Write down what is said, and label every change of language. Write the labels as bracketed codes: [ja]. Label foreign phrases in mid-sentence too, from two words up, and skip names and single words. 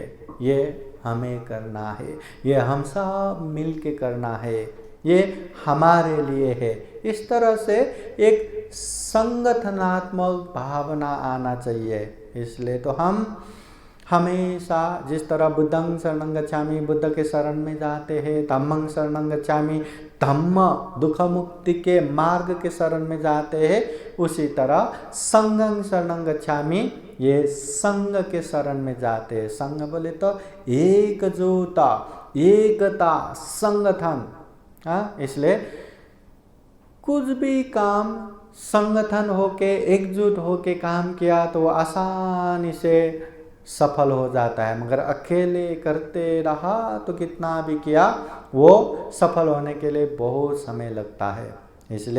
[hi] ये हमें करना है, ये हम सब मिल के करना है, ये हमारे लिए है। इस तरह से एक संगठनात्मक भावना आना चाहिए। इसलिए तो हम हमेशा जिस तरह [pi] बुद्धं शरणं गच्छामि, [hi] बुद्ध के शरण में जाते हैं, [pi] धम्मं शरणं गच्छामि, [hi] धम्म दुख मुक्ति के मार्ग के शरण में जाते हैं, उसी तरह [pi] संघं शरणं गच्छामि, [hi] ये संघ के शरण में जाते हैं। संघ बोले तो एकजुटता, एकता, संगठन। इसलिए कुछ भी काम संगठन होके एकजुट होके काम किया तो वो आसानी से सफल हो जाता है, मगर अकेले करते रहा तो कितना भी किया वो सफल होने के लिए बहुत समय लगता है।